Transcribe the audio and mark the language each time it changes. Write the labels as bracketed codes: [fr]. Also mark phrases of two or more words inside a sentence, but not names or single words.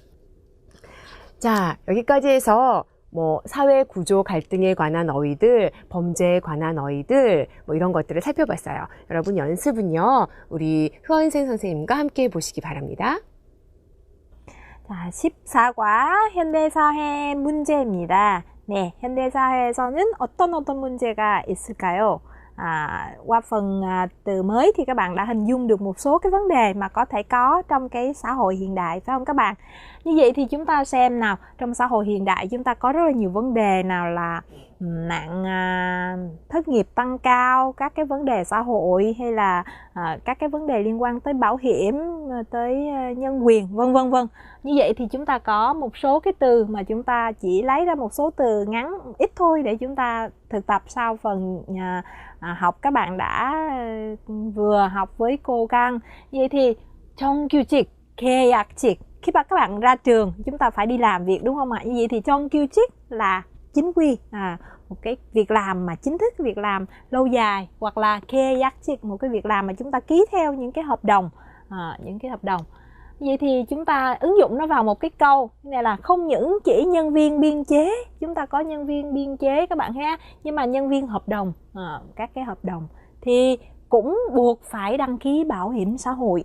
[ko] 자, 여기까지 해서 사회 구조 갈등에 관한 어휘들, 범죄에 관한 어휘들 이런 것들을 살펴봤어요. 여러분 연습은요. 우리 흐원생 선생님과 함께 해보시기 바랍니다. 자, 14과 현대사회 문제입니다. 네, 현대사회에서는 어떤 문제가 있을까요? [vi] Qua phần từ mới thì các bạn đã hình dung được một số cái vấn đề mà có thể có trong cái xã hội hiện đại, phải không các bạn? Như vậy thì chúng ta xem nào, trong xã hội hiện đại chúng ta có rất là nhiều vấn đề, nào là nạn thất nghiệp tăng cao, các cái vấn đề xã hội, hay là các cái vấn đề liên quan tới bảo hiểm, tới nhân quyền, vân vân. Như vậy thì chúng ta có một số cái từ mà chúng ta chỉ lấy ra một số từ ngắn ít thôi để chúng ta thực tập sau phần học các bạn đã vừa học với cô Căng. Vậy thì [ko] 정규직, 계약직, [vi] khi mà các bạn ra trường chúng ta phải đi làm việc, đúng không ạ? Như vậy thì 정규직 là chính quy, một cái việc làm mà chính thức, việc làm lâu dài, hoặc là 계약직, một cái việc làm mà chúng ta ký theo những cái hợp đồng, Vậy thì chúng ta ứng dụng nó vào một cái câu này là không những chỉ nhân viên biên chế, chúng ta có nhân viên biên chế các bạn ha, nhưng mà nhân viên hợp đồng, các cái hợp đồng thì cũng buộc phải đăng ký bảo hiểm xã hội.